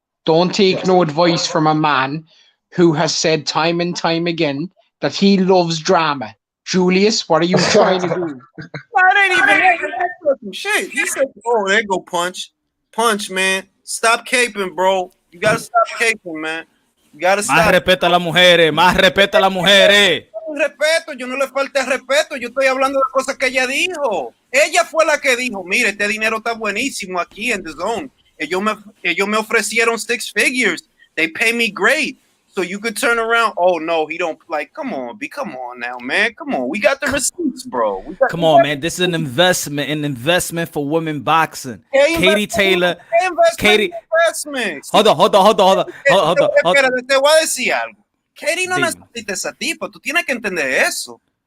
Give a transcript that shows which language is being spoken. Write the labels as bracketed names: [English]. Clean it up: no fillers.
[English] Don't take no advice from a man who has said time and time again that he loves drama. Julius, what are you trying to do? That ain't even that. Shit. He said, "Oh, there go punch, man. Stop caping, bro. You gotta stop caping, man. You gotta stop." [Spanish] Más respeta a las mujeres, más respeta a las mujeres. Respeto, yo no le falté respeto, yo estoy hablando de cosas que ella dijo. Ella fue la que dijo, mire, este dinero está buenísimo aquí en The Zone. Ellos me ofrecieron 6 figures. [English] They pay me great. So you could turn around. Oh no, he don't like. Come on now, man. Come on, we got the receipts, bro. Come on, man. This is an investment for women boxing. Katie Taylor, Katie. Hold on. [Spanish] Espérate, te voy a decir algo. Katie no necesita esa tipa. Tú tienes que entender eso.